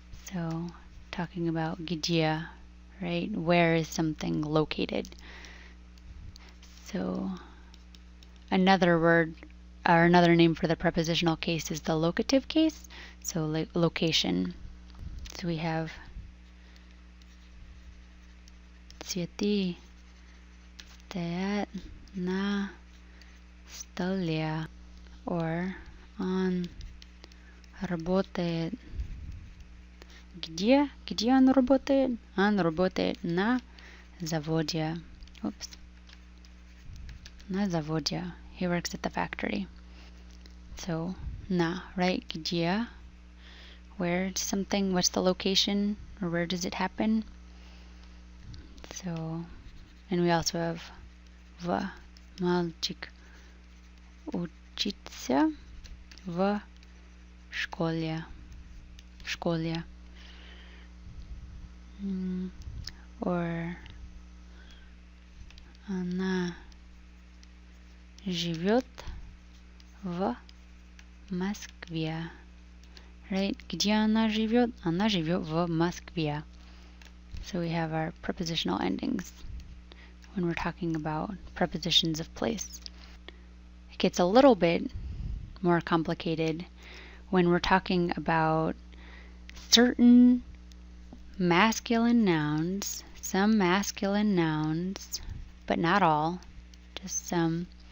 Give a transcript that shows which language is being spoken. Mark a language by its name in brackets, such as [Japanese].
[English] So, talking about где, right? Where is something located? So, another word or another name for the prepositional case is the locative case, so location. So we have [Russian] цветы стоят на столе, [English] or [Russian] он работает. Где он работает? Он работает на заводе. Oops. На заводе. [English] He works at the factory. So, na, right? Где? Where something, what's the location, or where does it happen? So, and we also have [Russian] в. Мальчик учится в школе. В школе. Or она живет в Москве. Right? Где она живет? Она живет в Москве. [English] So we have our prepositional endings when we're talking about prepositions of place. It gets a little bit more complicated when we're talking about certain masculine nouns, some masculine nouns, but not all, just some,